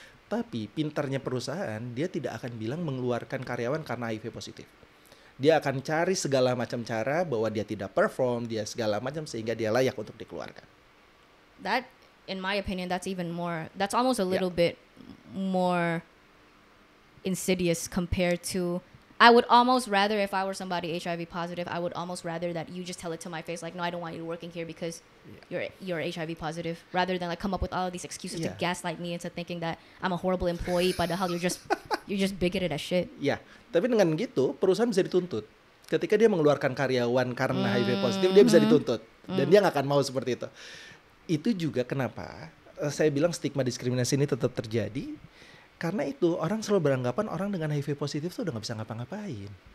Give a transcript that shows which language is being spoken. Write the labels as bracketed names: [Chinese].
[Indonesian] Tapi pintarnya perusahaan, dia tidak akan bilang mengeluarkan karyawan karena HIV positif. Dia akan cari segala macam cara bahwa dia tidak perform, dia segala macam sehingga dia layak untuk dikeluarkan. [English] That, in my opinion, that's almost a little bit more insidious compared to, I would almost rather, if I were somebody HIV positive, I would almost rather that you just tell it to my face, like, no, I don't want you working here because you're HIV positive, rather than like come up with all of these excuses to gaslight me into thinking that I'm a horrible employee, padahal you're just bigoted as shit. [Indonesian] Ya, tapi dengan gitu perusahaan bisa dituntut. Ketika dia mengeluarkan karyawan karena HIV positif, dia bisa dituntut, dan dia nggak akan mau seperti itu. Itu juga kenapa saya bilang stigma diskriminasi ini tetap terjadi. Karena itu orang selalu beranggapan orang dengan HIV positif tuh udah gak bisa ngapa-ngapain.